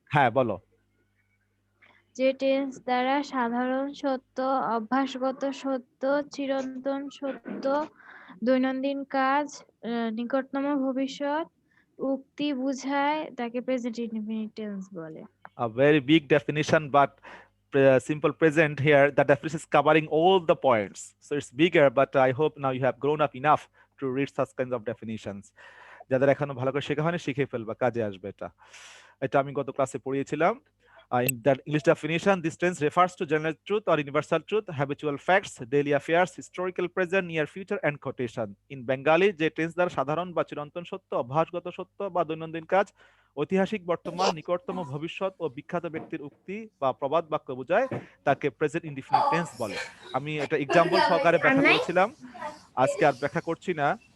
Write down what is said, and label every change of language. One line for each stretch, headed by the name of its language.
Bangla: হ্যাঁ বলো। যে টেন্স দ্বারা সাধারণ সত্য, অভ্যাসগত সত্য, চিরন্তন সত্য, দৈনন্দিন কাজ, নিকটতম ভবিষ্যৎ উক্তি বুঝায় তাকে প্রেজেন্ট ইনডিফিনিট টেন্স বলে।
English: A very big definition, but simple present here, the definition is covering all the points, so it's bigger, but I hope now you have grown up enough to read such kinds of definitions.
Bangla: যাদের এখনো ভালো করে শেখা হয়নি শিখে ফেলবা, কাজে আসবে। এটা আমি গত ক্লাসে পড়িয়েছিলাম।
English: In that English definition, this tense refers to general truth or universal truth, habitual facts, daily affairs, historical present, near future, and quotation. In Bengali,
Bangla: যে টেন্স দ্বারা সাধারণ বা চিরন্তন সত্য, অভ্যাসগত সত্য বা দৈনন্দিন কাজ, ঐতিহাসিক বর্তমান, নিকটতম ভবিষ্যৎ ও বিখ্যাত ব্যক্তির উক্তি বা প্রবাদ বাক্য বোঝায়, তাকে প্রেজেন্ট ইনডিফিনিট টেন্স বলে। আমি এটা এক্সাম্পল সহকারে ব্যাখ্যা করেছিলাম, আজকে আর ব্যাখ্যা করছি না।